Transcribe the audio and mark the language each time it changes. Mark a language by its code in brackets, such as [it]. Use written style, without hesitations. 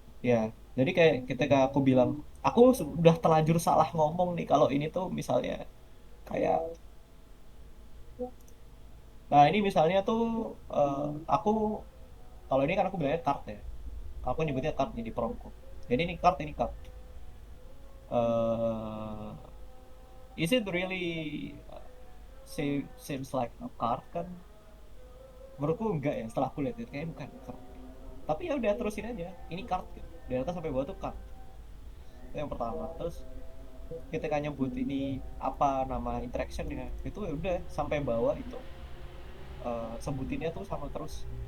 [id] Ya, jadi kayak ketika aku bilang aku sudah terlanjur salah ngomong nih kalau ini tuh misalnya kayak, nah ini misalnya tuh eh, aku kalau ini kan aku bilangnya card ya, aku nyebutnya card nih di promptku. Jadi ini card, ini card. [en] eh is it really seems like a card kan? [id] Menurutku enggak ya, setelah aku lihat itu kayaknya bukan card. Tapi ya udah terusin aja, ini card gitu. Dari atas sampai bawah tuh card. Itu yang pertama. Terus ketika nyebut ini apa nama interactionnya, itu ya udah sampai bawah itu sebutinnya tuh sama terus.